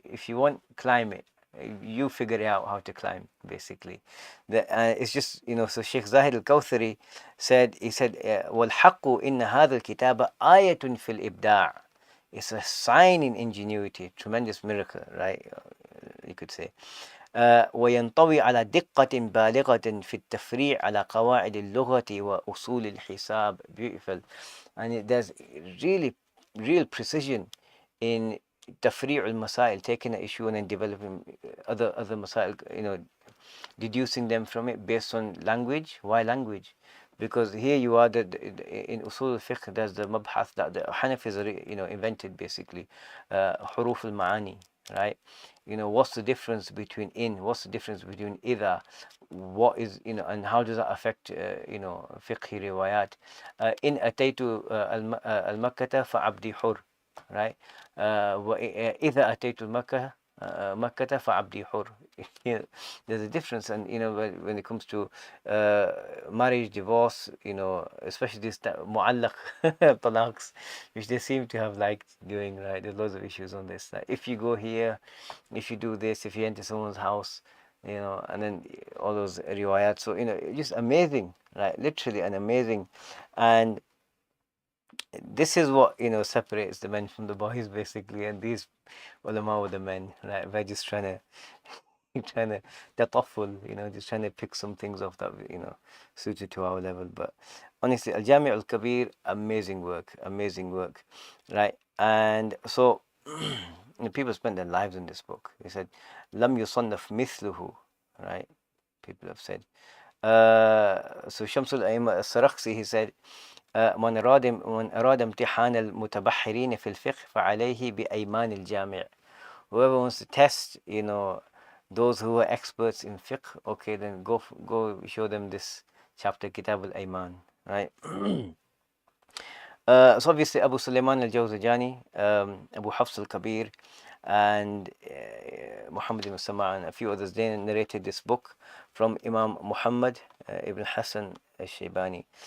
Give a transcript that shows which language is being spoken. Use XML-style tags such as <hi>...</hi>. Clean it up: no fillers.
<en>If you want, climb it. You figure out how to climb, basically. It's just, so Sheikh Zahid al-Kawthari said,</en> <ar>وَالْحَقُّ إِنَّ هَذَا الْكِتَابَ آيَةٌ فِي الْإِبْدَاعِ.</ar> <en>It's a sign in ingenuity, tremendous miracle, right? You could say.</en> <ar>وينطوي على دقة بالغة في التفريع على قواعد اللغة وأصول الحساب.</ar> <en>Beautiful. And there's really real precision in</en> <ar>تفريع المسائل,</ar> <en>taking an issue and then developing other مسائل, deducing them from it based on language. Why language? Because here you are, in usul al-fiqh, there's the mabhath that the Hanafis invented, basically, huruf al-ma'ani, right? What's the difference between in, what's the difference between idha, what is, and how does that affect, fiqhi riwayat.</en> <ar>In ataytu al-makkata fa-abdi hur, right? إذا أتيت المكة مكة فعبدي حر.</ar> <en>There's a difference, and when it comes to marriage, divorce, especially this mu'allaq talaqs, which they seem to have liked doing, right? There's loads of issues on this. Like if you go here, if you do this, if you enter someone's house, and then all those riwayat. So just amazing, right? Literally an amazing. And this is what separates the men from the boys, basically, and these ulama were the men, right? We're just trying to tatafful, just trying to pick some things off that suited to our level. But honestly, Al Jami' Al Kabir, amazing work, right? And so people spent their lives in this book. They said</en> <ar>lam yusannaf mithluhu,</ar> <en>right? People have said. So Shamsul A'imma As-Sarakhsi, he said,</en> <ar>من أراد امتحان المتبحرين في الفقه فعليه بأيمان الجامع.</ar> <en>Whoever wants to test, those who are experts in fiqh, okay, then go show them this chapter, Kitab al-Ayman, right? So obviously Abu Sulaiman al-Jawzajani, Abu Hafs al-Kabir, and Muhammad ibn Sama and a few others, they narrated this book from Imam Muhammad ibn Hassan al-Shaybani.</en>